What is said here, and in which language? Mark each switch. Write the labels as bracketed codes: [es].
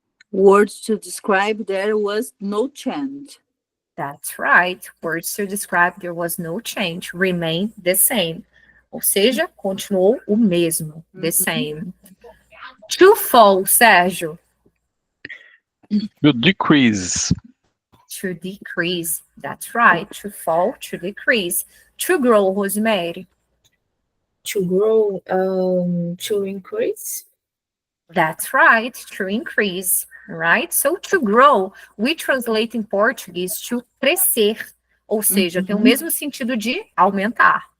[en] Words to describe there was no change. That's right. Words to describe there was no change. Remain the same. [pt] Ou seja, continuou o mesmo. [en] The same. To fall, Sérgio. To decrease. To decrease. That's right. To fall, to decrease. To grow, Rosemary. To grow, to increase. That's right. To increase. Right? So to grow, we translate in Portuguese to crescer. [pt] Ou seja, tem o mesmo sentido de aumentar.